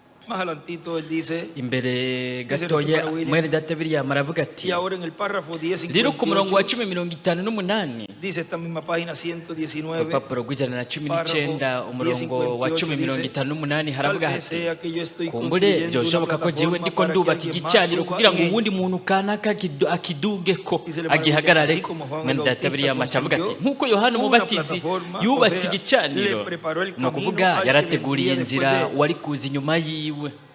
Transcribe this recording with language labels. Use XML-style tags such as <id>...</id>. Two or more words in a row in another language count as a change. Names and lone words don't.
<es>Más adelantito él dice,</es> <rn>imbere gatoya mwene data William aravuga ati</rn> <es>y ahora en el párrafo</es> <rn>rero ku murongo wa 10:58 10:58</rn> <es>dice esta misma página 119,</es> <rn>urupapuro rw'ijana na 19 umurongo wa 10:58 haravuga hati kumbure byoshoboka ko jewe ndiko ndubaka igicaniro kugira ngo uwundi muntu kanaka akidugeko agihagarareko. Mwene data William acavuga ati nk'uko Yohana Umubatizi yubatse igicaniro, ni ukuvuga yarateguriye inzira wari kuza inyuma yiwe.</rn>